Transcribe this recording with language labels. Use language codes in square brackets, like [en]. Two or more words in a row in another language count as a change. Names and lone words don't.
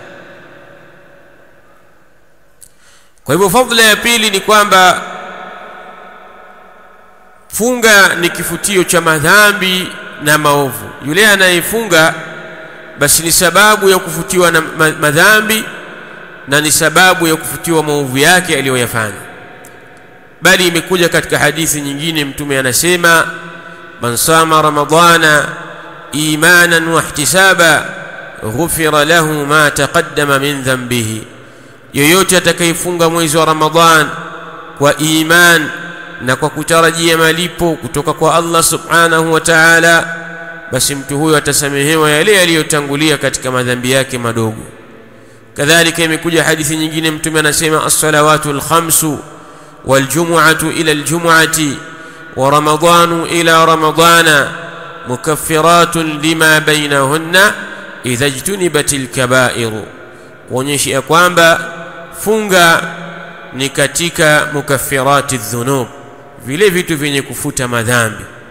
[sw] Kwa hivyo fadhila ya pili ni kwamba funga ni kifutio cha madhambi na maovu. Yule anayefunga basi ni sababu ya kufutiwa na madhambi na ni sababu ya kufutiwa maovu yake aliyoyafanya. Bali imekuja katika hadithi nyingine mtume anasema [ar] من صام رمضان إيمانا واحتسابا غفر له ما تقدم من ذنبه, [sw] yoyote atakayefunga mwezi wa Ramadhan kwa iman na kwa kutarajia malipo kutoka kwa Allah [ar] سبحانه وتعالى, [sw] basi mtu huyo atasamehewa yale yaliyotangulia katika madhambi yake madogo. Kadhalika imekuja hadithi nyingine mtume anasema [ar] الصلوات الخمس والجمعة إلى الجمعة ورمضان إلى رمضان مكفرات لما بينهن إذا اجتنبت الكبائر, [sw] kuonyesha kwamba funga ni katika [ar] مكفرات الذنوب, [sw] vile vitu vyenye kufuta madhambi.